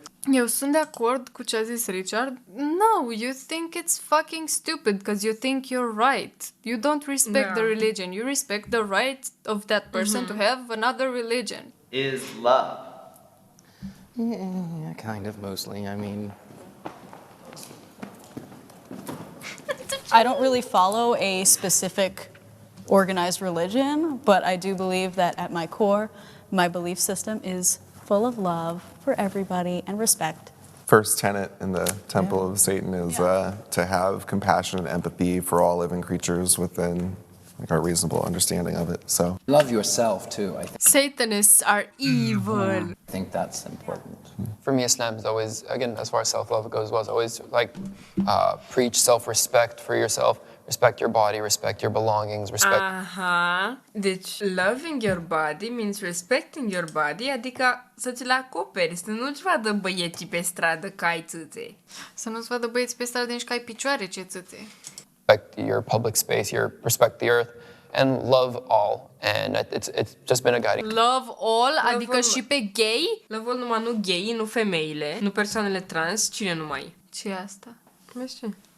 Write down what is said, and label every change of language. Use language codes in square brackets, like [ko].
[ro] Eu sunt de acord cu ce a zis Richard. [en] No, you think it's fucking stupid because you think you're right. You don't respect the religion. You respect the right of that person to have another religion. is love. Yeah, kind of, mostly, I mean. I don't really follow a specific organized religion, but I do believe that at my core, my belief system is full of love for everybody and respect. First tenet in the temple of Satan is to have compassion and empathy for all living creatures within like our reasonable understanding of it. So Love yourself, too, I Satanists are evil. think that's important. For me, Islam is always, again, as far as self-love goes, was always like preach self-respect for yourself, respect your body, respect your belongings, respect. Aha. [ro] Deci, [en] loving your body means respecting your body, [ro] adică să ți-l acoperi, să nu-ți vadă băieții pe stradă că ai țâțe. Să nu-ți vadă băieți pe stradă nici că ai picioare, ce țâțe. [en] Respect your public space, respect the earth, and love all. And it's just been a guiding. Love all, [ro] adică [en] all. [ro] și pe gay? [en] Love all [ro] numai nu gay, nu femeile, nu persoanele trans, cine numai? Ce e asta? Mai știu.